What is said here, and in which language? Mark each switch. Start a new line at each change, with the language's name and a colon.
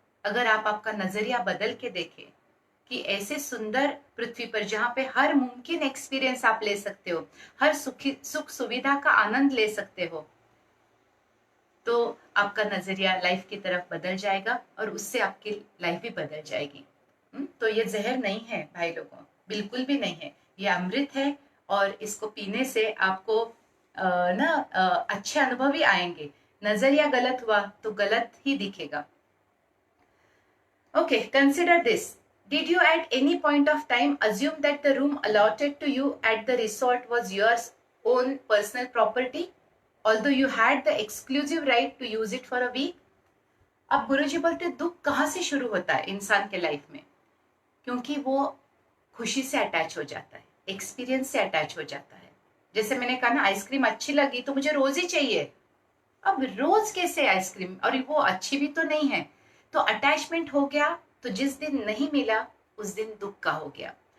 Hindi: अगर आप आपका नजरिया बदल के देखें कि ऐसे सुंदर पृथ्वी पर जहाँ पे हर मुमकिन एक्सपीरियंस आप ले सकते हो, हर सुख सुविधा का आनंद ले सकते हो, तो आपका नजरिया लाइफ की तरफ बदल जाएगा और उससे आपकी लाइफ भी बदल जाएगी। तो ये जहर नहीं है भाई लोगों, बिल्कुल भी नहीं है, ये अमृत है और इसको पीने से आपको अच्छे अनुभव ही आएंगे। नजरिया गलत हुआ तो गलत ही दिखेगा।
English: Okay, consider this. Did you at any point of time assume that the room allotted to you at the resort was your own personal property, although you had the exclusive right to use it for a week?
Hindi: अब गुरुजी बोलते दुख कहाँ से शुरू होता है इंसान के लाइफ में, क्योंकि वो खुशी से अटैच हो जाता है, एक्सपीरियंस से अटैच हो जाता है। जैसे मैंने कहा ना, आइसक्रीम अच्छी लगी तो मुझे रोज ही चाहिए। अब रोज कैसे आइसक्रीम, और वो अच्छी भी तो नहीं है, तो अटैचमेंट हो गया, तो जिस दिन नहीं मिला उस दिन दुख का हो गया।